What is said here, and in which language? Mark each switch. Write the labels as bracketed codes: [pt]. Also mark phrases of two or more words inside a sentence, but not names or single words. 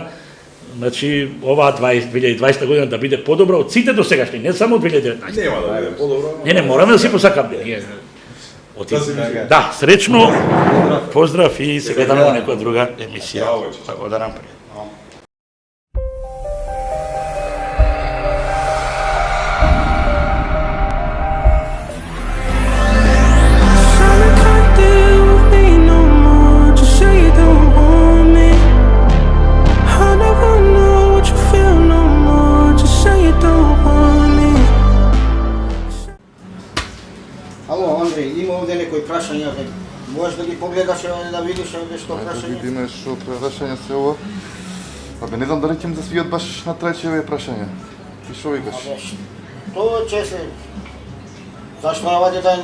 [mk] Значи, оваа 2020 година да биде подобра од сите досегашни, не само од 2019. Нема да биде подобро. Не, мораме да си посакаме. Ние, Да се вижи. да, среќно, поздрав и се гледаме во некоја друга емисија. Браво, вече. Така да нам пријатно. [en] Sorry, can't deal with me no more. Just say you don't want me. I never know what you feel no more. Just say you don't want me. [mk] Ало, Андреј, има овде некои прашања, бе. Можеш да ги погледаш овде да видиш овде што Да прашање? видиме што прашање се ова. Абе не знам дали ќе ми се свијат баш на Трајчеве прашања. И што викаш? Абе, што че се... Зашто ваде ден?